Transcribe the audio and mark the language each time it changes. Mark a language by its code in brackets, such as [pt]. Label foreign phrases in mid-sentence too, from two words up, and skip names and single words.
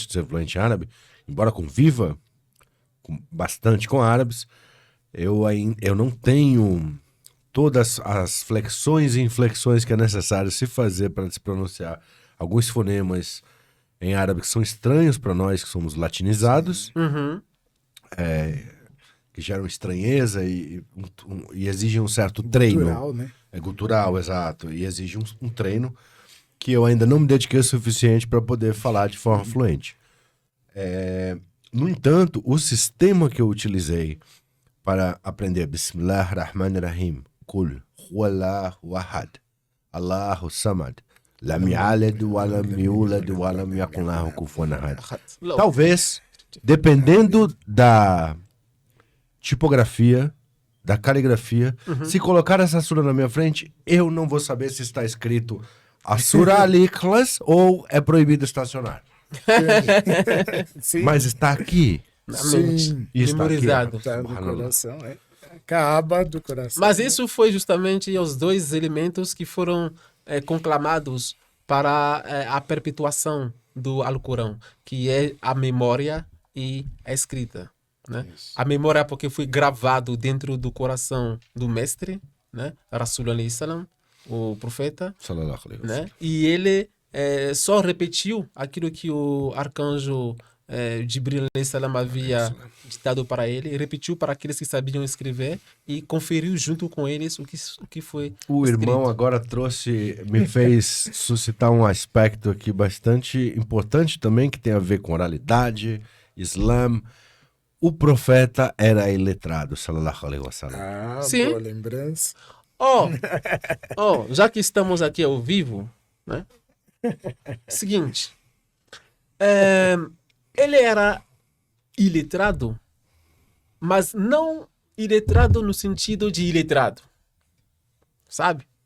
[pt] de ser fluente em árabe, embora conviva bastante com árabes, eu não tenho todas as flexões e inflexões que é necessário se fazer para se pronunciar alguns fonemas em árabe que são estranhos para nós que somos latinizados, que geram estranheza e exigem um certo treino. Cultural, né? É cultural, exato. E exige um treino que eu ainda não me dediquei o suficiente para poder falar de forma fluente. No entanto, o sistema que eu utilizei para aprender [ar] بسم الله الرحمن الرحيم قل هو الله أحد الله الصمد لم يلد ولم يولد ولم يكن له كفوا أحد. [pt] Talvez, dependendo da tipografia, da caligrafia, se colocar essa sura na minha frente, eu não vou saber se está escrito a sura al-Ikhlas ou é proibido estacionar. Mas está aqui. Na mente, memorizado. Tá no coração, Kaaba do coração. Mas isso foi justamente os dois elementos que foram conclamados para a perpetuação do Alcorão, que é a memória e a escrita. Né? A memória porque foi gravado dentro do coração do mestre, né? [ar] رسول عليه السلام, [pt] o profeta, né? E ele só repetiu aquilo que o arcanjo Jibril [ar] عليه السلام [pt] havia ditado para ele, repetiu para aqueles que sabiam escrever e conferiu junto com eles o que foi o escrito. Irmão agora me fez suscitar um aspecto aqui bastante importante também, que tem a ver com oralidade, Islã. O profeta era iletrado, [ar] صلى الله عليه وسلم. [pt] Sim. Boa lembrança. Já que estamos aqui ao vivo, né? Seguinte, ele era iletrado, mas não iletrado no sentido de iletrado, sabe?